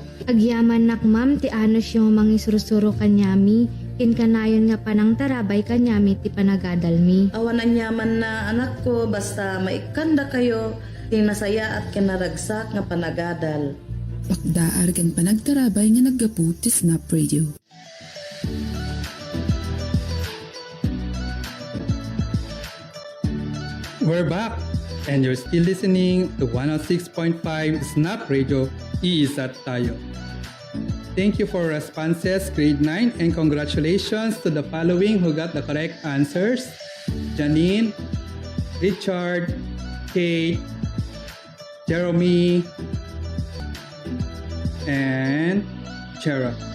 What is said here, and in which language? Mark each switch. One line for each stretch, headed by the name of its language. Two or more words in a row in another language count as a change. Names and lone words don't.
Iloko: Agyaman nak ma'am, ti anos yung mangisurusuro kanyami, kinkanayon nga panang tarabay kanyami ti panagadal mi. Awan anyaman na anak ko, basta maikanda kayo, tinasaya at kinaragsak nga panagadal. Pakdaar kan panagtarabay nga naggapu ti Snap Radio.
English: We're back, and you're still listening to 106.5 Snap Radio,
Iloko: Iisat Tayo.
English: Thank you for responses, grade 9, and congratulations to the following who got the correct answers: Janine, Richard, Kate, Jeremy, and Chera.